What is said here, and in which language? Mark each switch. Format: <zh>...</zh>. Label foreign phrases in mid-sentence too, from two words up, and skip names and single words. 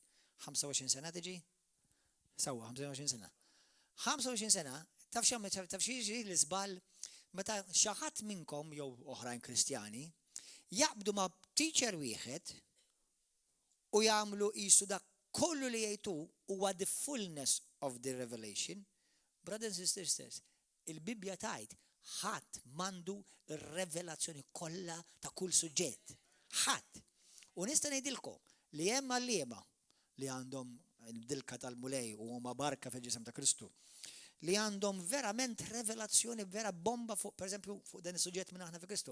<mt>25 sena tiġi? Sewwa 25 sena. 25 sena, taf xi l-iżball meta xi ħadd minnkom jew oħrajn Kristjani jaqbdu ma' teacher wieħed u jagħmlu qisu dak kollu li jgħidu huwa</mt> <en>the fullness of the revelation. Brothers and sisters,</en> <mt>il-Bibja tgħid ħadd m'għandu r-revelazzjoni kollha ta' kull suġġett. Ħadd. U nista' ngħidilkom li hemm għalliema li għandhom il-dilka tal-mulej u huma barka fil-ġisem ta' Kristu li għandhom verament revelazzjoni vera bomba fuq, pereżempju, fuq dan is-suġġett minn aħna fi Kristu.</mt>